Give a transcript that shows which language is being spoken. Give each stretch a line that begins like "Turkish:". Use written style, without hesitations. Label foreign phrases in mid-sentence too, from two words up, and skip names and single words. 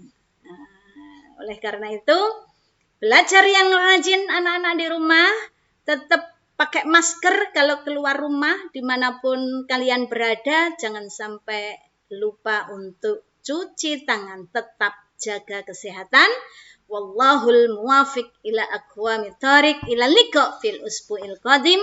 Indonesian: Oleh karena itu, belajar yang rajin anak-anak di rumah, tetap pakai masker kalau keluar rumah, dimanapun kalian berada, jangan sampai lupa untuk cuci tangan, tetap jaga kesehatan.
Arabic: والله الموفق إلى أقوم الطريق، إلى اللقاء في الأسبوع القادم.